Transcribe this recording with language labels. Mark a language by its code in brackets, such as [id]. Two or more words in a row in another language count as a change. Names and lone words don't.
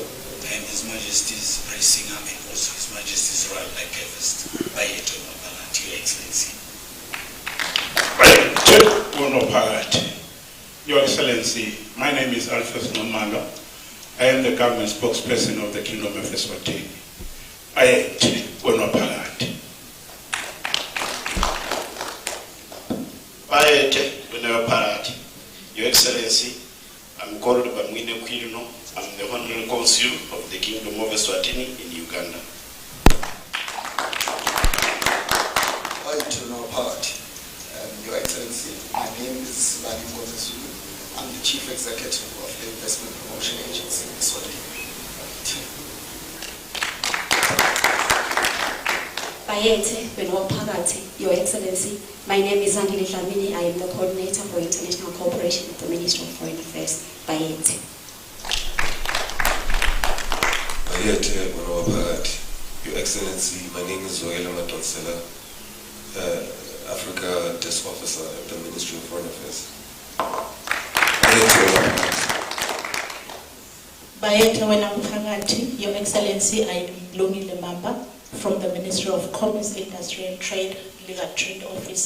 [en] I am His Majesty's High Singer and also His Majesty's Royal Archivist. [ss] Bayeti winawaphakathi, [en] Your Excellency. Your Excellency, my name is Alphonse Nomanga. I am the government spokesperson of the Kingdom of Eswatini. [ss] Bayeti winawaphakathi. Bayeti winawaphakathi, [en] Your Excellency. I'm called Bamwine Kwilino. I'm the Honorary Consul of the Kingdom of Eswatini in Uganda. [ss] Bayeti winawaphakathi. [en] Your Excellency, my name is Sibani Ngozezulu. I'm the Chief Executive of the Investment Promotion Agency in Eswatini. [ss] Bayeti winawaphakathi, [en] Your Excellency. My name is Andile Dlamini. I am the Coordinator for International Cooperation at the Ministry of Foreign Affairs. [ss] Bayeti. Bayeti winawaphakathi, [en] Your Excellency. My name is Zoela Madonsela, Africa Desk Officer at the Ministry of Foreign Affairs. [ss] Bayeti winawaphakathi, [en] Your Excellency. I am Lungile Mamba from the Ministry of Commerce, Industry and Trade, Legal Trade Officer.